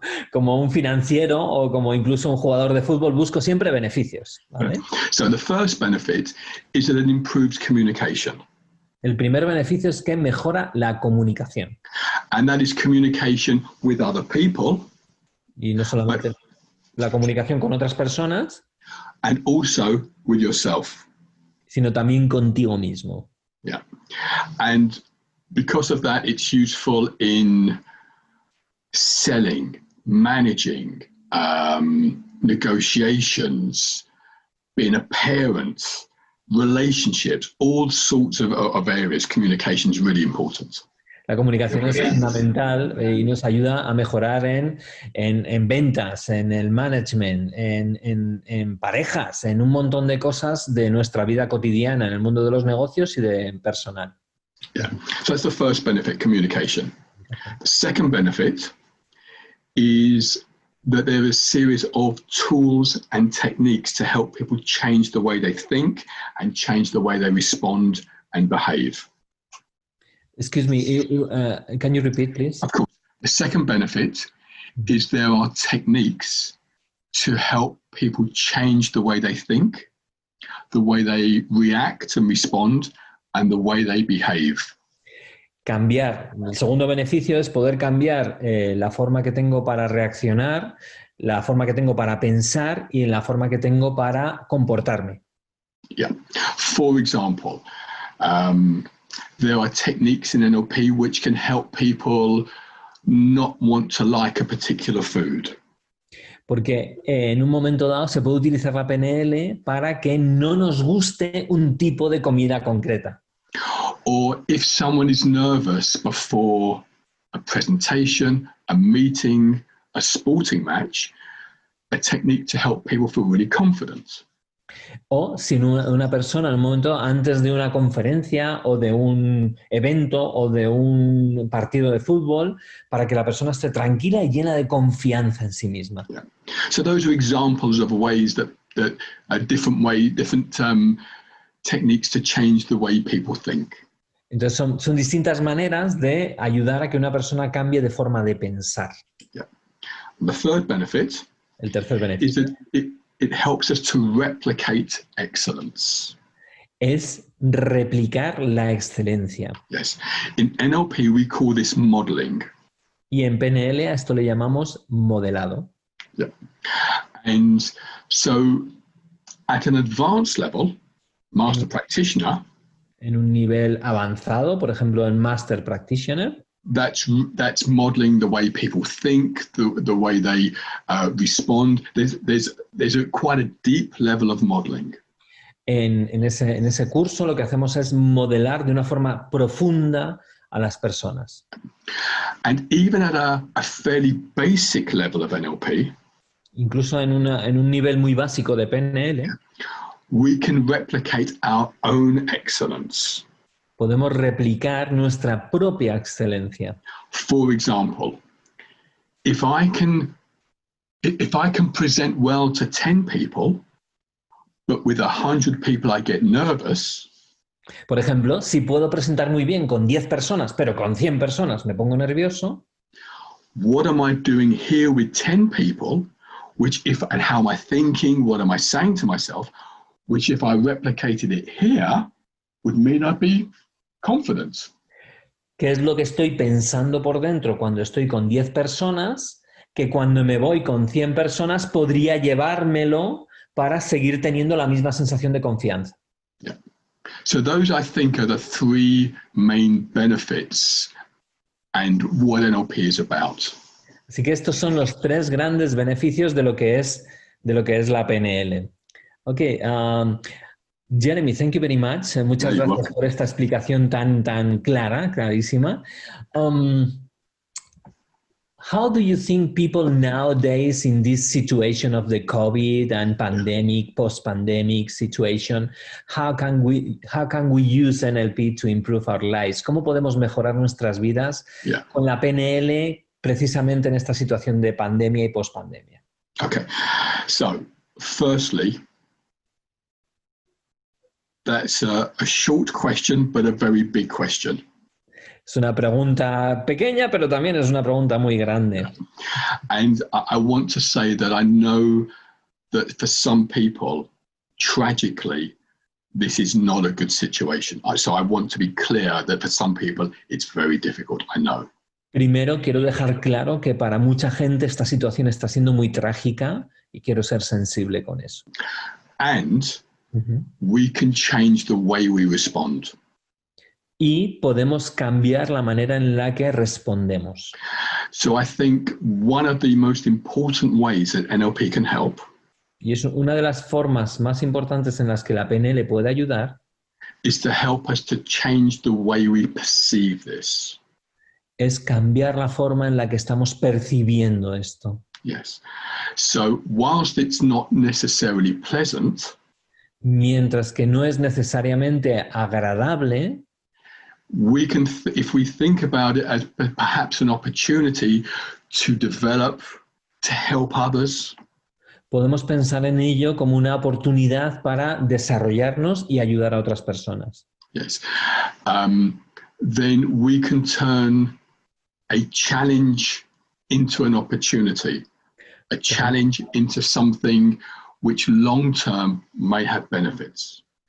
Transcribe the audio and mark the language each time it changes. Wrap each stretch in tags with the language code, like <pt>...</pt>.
<es>Como un financiero o como incluso un jugador de fútbol, busco siempre beneficios. ¿Vale?</es> <en>So the first benefit is that it improves communication.</en> <es>El primer beneficio es que mejora la comunicación.</es> <en>And that is communication with other people.</en> <es>Y no solamente la comunicación con otras personas.</es> <en>And also with yourself.</en> <es>Sino también contigo mismo.</es> <en>Yeah. And because of that, it's useful in selling, managing, negotiations, being a parent, relationships, all sorts of areas. Communication is really important.</en> <es>La comunicación es fundamental y nos ayuda a mejorar en ventas, en el management, en parejas, en un montón de cosas de nuestra vida cotidiana, en el mundo de los negocios y de personal.</es> <en>Yeah, so that's the first benefit, communication. The second benefit is that there is a series of tools and techniques to help people change the way they think and change the way they respond and behave. Excuse me, can you repeat, please? Of course. The second benefit is there are techniques to help people change the way they think, the way they react and respond, and the way they behave.</en> <es>Cambiar. El segundo beneficio es poder cambiar la forma que tengo para reaccionar, la forma que tengo para pensar y la forma que tengo para comportarme.</es> <en>Yeah. For example, there are techniques in NLP which can help people not want to like a particular food.</en> <es>Porque en un momento dado se puede utilizar la PNL para que no nos guste un tipo de comida concreta.</es> <en>Or if someone is nervous before a presentation, a meeting, a sporting match, a technique to help people feel really confident.</en> <es>O si una persona en un momento antes de una conferencia o de un evento o de un partido de fútbol, para que la persona esté tranquila y llena de confianza en sí misma.</es> <en>Yeah. So those are examples of ways that different techniques to change the way people think.</en> <es>Entonces son distintas maneras de ayudar a que una persona cambie de forma de pensar.</es> <en>Yeah. The third benefit</en> <es>El tercer</es> <en>is</en> <es>beneficio</es> <en>that it helps us to replicate excellence.</en> <es>es replicar la excelencia.</es> <en>Yes. In NLP, we call this modeling.</en> <es>Y en PNL a esto le llamamos modelado.</es> <en>Yeah. And so at an advanced level, master practitioner,</en> <es>En un nivel avanzado, por ejemplo, en Master Practitioner,</es> <en>that's modeling the way people think, the way they respond. There's quite a deep level of modeling.</en> <es>en ese curso lo que hacemos es modelar de una forma profunda a las personas.</es> <en>And even at a fairly basic level of NLP,</en> <es>Incluso en un nivel muy básico de PNL,</es> <en>we can replicate our own excellence.</en> <es>podemos replicar nuestra propia excelencia.</es> <en>For example, if I can present well to 10 people, but with 100 people I get nervous,</en> <es>Por ejemplo, si puedo presentar muy bien con 10 personas, pero con 100 personas me pongo nervioso,</es> <en>what am I doing here with 10 people, and how am I thinking, what am I saying to myself, which if I replicated it here, would mean I'd be confident.</en> <es>¿qué es lo que estoy pensando por dentro cuando estoy con 10 personas? Que cuando me voy con 100 personas podría llevármelo para seguir teniendo la misma sensación de confianza.</es> <en>Yeah. So those, I think, are the three main benefits and what NLP is about.</en> <es>Así que estos son los tres grandes beneficios de lo que es la PNL.</es> <en>Ok, Jeremy, thank you very much.</en> <es>Muchas gracias por esta explicación tan clarísima.</es> <en>How do you think people nowadays in this situation of the COVID and pandemic, post-pandemic situation, how can we use NLP to improve our lives?</en> <es>¿Cómo podemos mejorar nuestras vidas con la PNL precisamente en esta situación de pandemia y post-pandemia?</es> <en>Okay, so firstly, that's a short question, but a very big question.</en> <es>Es una pregunta pequeña, pero también es una pregunta muy grande.</es> <en>And I want to say that I know that for some people, tragically, this is not a good situation. So I want to be clear that for some people, it's very difficult, I know.</en> <es>Primero, quiero dejar claro que para mucha gente esta situación está siendo muy trágica y quiero ser sensible con eso.</es> <en>And we can change the way we respond.</en> <es>Y podemos cambiar la manera en la que respondemos.</es> <en>So I think one of the most important ways that NLP can help</en> <es>Y es una de las formas más importantes en las que la PNL puede ayudar</es> <en>is to help us to change the way we perceive this.</en> <es>Es cambiar la forma en la que estamos percibiendo esto.</es> <en>Yes. So whilst it's not necessarily pleasant,</en> <es>mientras que no es necesariamente agradable,</es> <en>we can, if we think about it as perhaps an opportunity to develop, to help others,</en> <es>podemos pensar en ello como una oportunidad para desarrollarnos y ayudar a otras personas.</es> <en>Yes. Then we can turn a challenge into an opportunity, a challenge into something which long-term may have benefits.</en>